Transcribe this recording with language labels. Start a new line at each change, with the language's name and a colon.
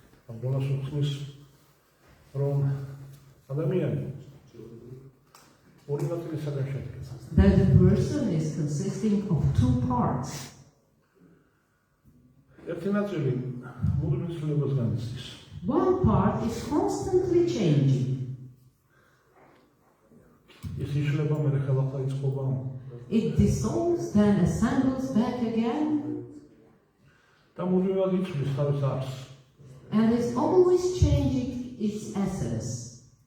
Georgian: Arjunas uxnis რომ ადამიანი ორი ნაწილისაგან შედგება.
English: that the person is consisting of two parts.
Georgian: ერთი ნაწილი მუდმივ ცვლილებას განიცდის.
English: One part is constantly changing.
Georgian: ის იშლება მერე ხელახლა იწყობა.
English: It dissolves, then assembles back again,
Georgian: და მუდმივად იცვლის თავის არსს.
English: and is always changing its essence.